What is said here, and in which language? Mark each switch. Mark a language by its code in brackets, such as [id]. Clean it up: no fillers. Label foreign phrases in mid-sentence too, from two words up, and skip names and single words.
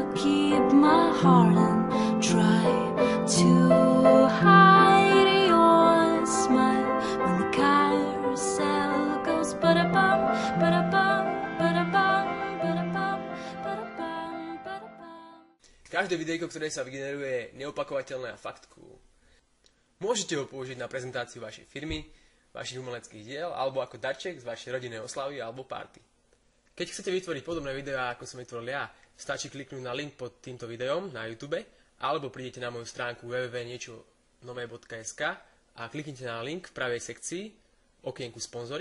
[en] keep my heart and try to hide your smile when the carousel goes ba-da-bum, ba-da-bum, ba-da-bum, ba-da-bum, ba-da-bum, ba-da-bum. [sk] Každé videjko, ktoré sa vygeneruje, je neopakovateľné a fakt cool. Môžete ho použiť na prezentáciu vašej firmy, vašich umeleckých diel, alebo ako darček z vašej rodinnej oslavy alebo party. Keď chcete vytvoriť podobné videá, ako som vytvoril ja, stačí kliknúť na link pod týmto videom na YouTube, alebo prídete na moju stránku www.niečonové.sk a kliknite na link v pravej sekcii, okienku sponzory.